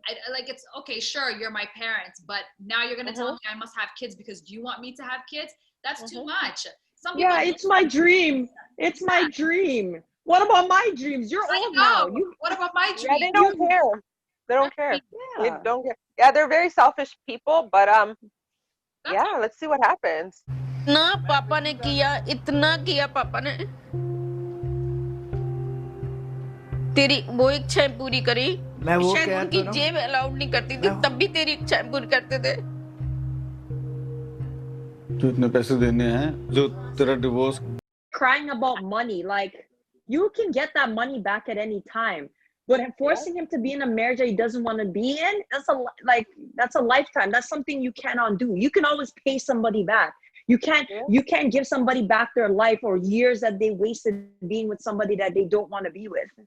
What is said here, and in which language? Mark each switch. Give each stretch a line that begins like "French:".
English: Like, it's okay, sure, you're my parents, but now you're gonna tell me I must have kids because you want me to have kids? That's too much. Some people It's my dream. It's my dream. What about my dreams? You're old now. What about my dream? yeah, they don't care. They don't care. They don't care. Yeah, they're very selfish people, but yeah, let's see what happens.
Hindi: ना पापा ने किया, इतना किया पापा ने. तेरी वो इच्छाएं पूरी करी. मैं वो शायद कह उनकी तो जेब अलाउड नहीं करती थी, तब भी तेरी इच्छाएं पूरी करते थे. तो इतने पैसे देने हैं जो तेरा divorce.
English: Crying about money, like you can get that money back at any time, but forcing him to be in a marriage that he doesn't want to be in, that's a lifetime. That's something you can't undo. You can always pay somebody back. You can't give somebody back their life or years that they wasted being with somebody that they don't want to be with.